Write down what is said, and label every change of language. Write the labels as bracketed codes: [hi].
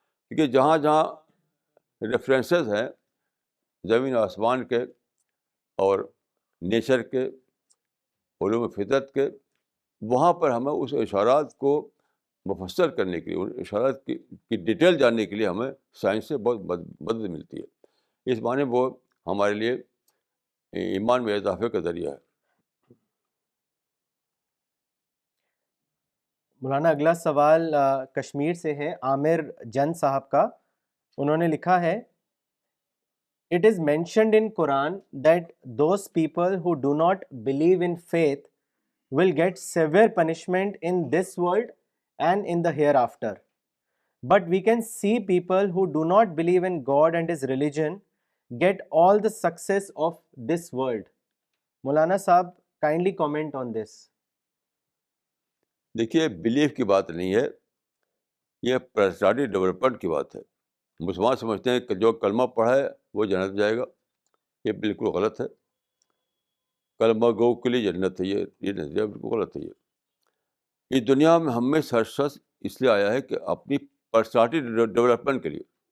[ur] کیونکہ جہاں جہاں ریفرنسز ہیں زمین آسمان کے اور نیچر کے، علوم فطرت کے، وہاں پر ہمیں اس اشارات کو مفسر کرنے کے لیے، ان اشارات کی ڈیٹیل جاننے کے لیے ہمیں سائنس سے بہت مدد ملتی ہے. اس معنی وہ ہمارے لیے ایمان میں اضافے کا ذریعہ ہے. مولانا اگلا سوال کشمیر سے ہے، عامر جن صاحب کا. انہوں نے لکھا ہے، [en] It is mentioned in Quran that those people who do not believe in faith will get severe punishment in this world and in the hereafter. But we can see people who do not believe in God and his religion get all the success of this world. Maulana Sahab, kindly comment on this. [ur] دیکھیے belief کی بات نہیں ہے، یہ personality development کی بات ہے. مسلمان سمجھتے ہیں کہ جو کلمہ پڑھا ہے وہ جنت جائے گا. یہ بالکل غلط ہے. کلمہ گو کے لیے جنت ہے، یہ نظریہ بالکل غلط ہے. یہ دنیا میں ہم میں ہر شخص اس لیے آیا ہے کہ اپنی پرسنالٹی ڈیولپمنٹ کے لیے.